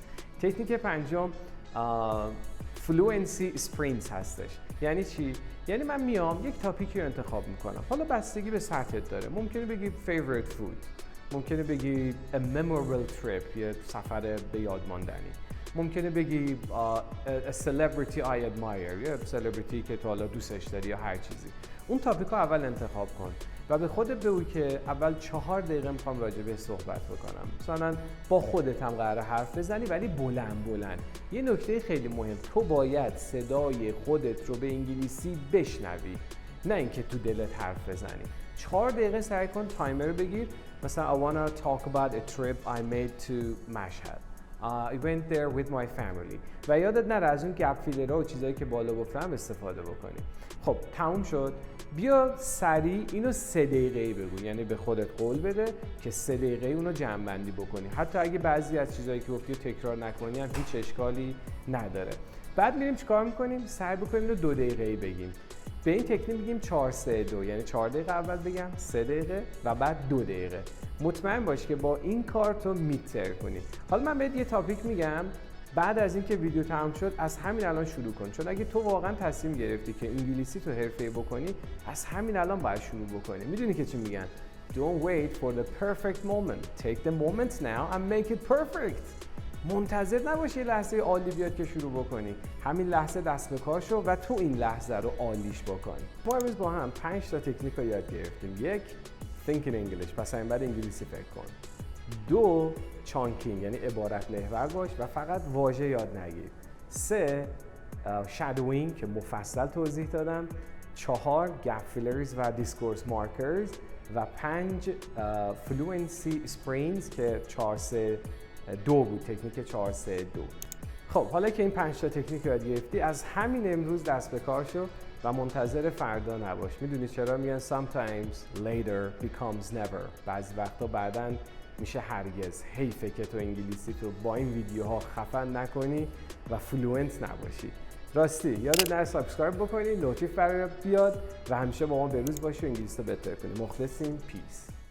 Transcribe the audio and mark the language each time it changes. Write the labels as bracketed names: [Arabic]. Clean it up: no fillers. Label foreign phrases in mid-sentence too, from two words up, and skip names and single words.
[Persian] تکنیک پنجم [English] fluency sprints [Persian] هستش. یعنی چی؟ یعنی من میام یک تاپیکی رو انتخاب میکنم، حالا بستگی به سطحت داره. ممکنه بگی [English] favorite food، [Persian] ممکنه بگی [English] a memorable trip، [Persian] یه سفر به یاد ماندنی، ممکنه بگی [English] a celebrity I admire، [Persian] یه celebrity که تو حالا دوستش داری یا هر چیزی. اون تاپیک رو اول انتخاب کن و به خودت بگو که اول 4 دقیقه میخوام راجع به صحبت بکنم. مثلا با خودت هم قراره حرف بزنی ولی بلند بلند. یه نکته خیلی مهم، تو باید صدای خودت رو به انگلیسی بشنوی، نه اینکه تو دلت حرف بزنی. 4 دقیقه سعی کن تایمر رو بگیر. [English] مثلا I wanna talk about a trip I made to Mashhad. I went there with my family. [Persian] و یادت نره از اون گپ فیلرها و چیزایی که بالا گفتم استفاده بکنی. خب تموم شد. بیا سریع اینو 3 دقیقه‌ای بگو، یعنی به خودت قول بده که 3 دقیقه‌ای اونو جمع بندی بکنی. حتی اگه بعضی از چیزایی که گفتی تکرار نکنی هم هیچ اشکالی نداره. بعد میریم چیکار می‌کنیم؟ سعی بکنیم اینو 2 دقیقه‌ای بگیم. به این تکنیک میگیم 4-3-2، یعنی 4 دقیقه اول بگم، 3 دقیقه و بعد 2 دقیقه. مطمئن باش که با این کار تو میتر کنی. حالا من بهت یه تاپیک میگم، بعد از اینکه ویدیو تمام شد از همین الان شروع کن، چون اگه تو واقعا تصمیم گرفتی که انگلیسی تو حرفه‌ای بکنی از همین الان باید شروع بکنی. میدونی که چی میگن؟ [English] Don't wait for the perfect moment. Take the moment now and make it perfect. [Persian] منتظر نباشی لحظه عالی بیاد که شروع بکنی. همین لحظه دست به کار شو و تو این لحظه رو عالیش بکنی. ما امروز با هم 5 تا تکنیک رو یاد گرفتیم. 1. [English] Think in English. [Persian] پس این بعد انگلیسی فکر کن. 2. Chunking یعنی عبارت محور باش و فقط واژه یاد نگیر. 3. Shadowing که مفصل توضیح دادم. [English] 4. Gap fillers و discourse markers و 5 Fluency Sprints [Persian] که 4-3-2 بود، تکنیک 4-3-2. خب حالا که این 5 تا تکنیک یاد گرفتی، از همین امروز دست به کار شو و منتظر فردا نباش. میدونی چرا میگن [English] sometimes later becomes never؟ [Persian] بعضی وقتا بعداً میشه هرگز. حیفه که تو انگلیسی تو با این ویدیوها خفن نکنی و فلوئنت نباشی. راستی یادت نره سابسکرایب بکنی، نوتیف برات بیاد و همیشه با ما به روز باشی و انگلیسی رو بهتر کنی. مخلصیم. پیس.